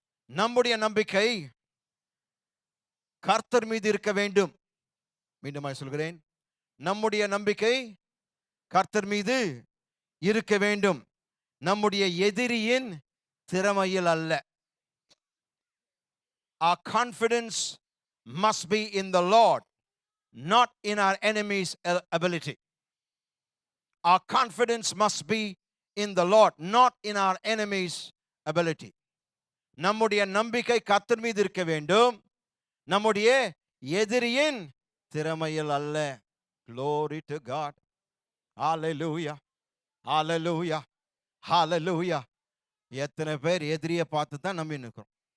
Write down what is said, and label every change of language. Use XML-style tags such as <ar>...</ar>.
<ta>நம்முடைய நம்பிக்கை கர்த்தர் மீது இருக்க வேண்டும். மீண்டுமாய் சொல்கிறேன், நம்முடைய நம்பிக்கை கர்த்தர் மீது இருக்க வேண்டும். நம்முடைய எதிரியின் திறமையில் அல்ல.</ta> <en>Our confidence must be in the Lord, not in our enemy's ability. Our confidence must be in the Lord, not in our enemy's ability.</en> <ta>நம்முடைய நம்பிக்கை கர்த்தர் மீது இருக்க வேண்டும், நம்முடைய எதிரியின் திறமையில் அல்ல.</ta> <en>Glory to God. Hallelujah. Hallelujah. Hallelujah.</en> <ta>எத்தனை பேர் எதிரியை பார்த்து தான் நம்பி நிற்கிறோம்.</ta>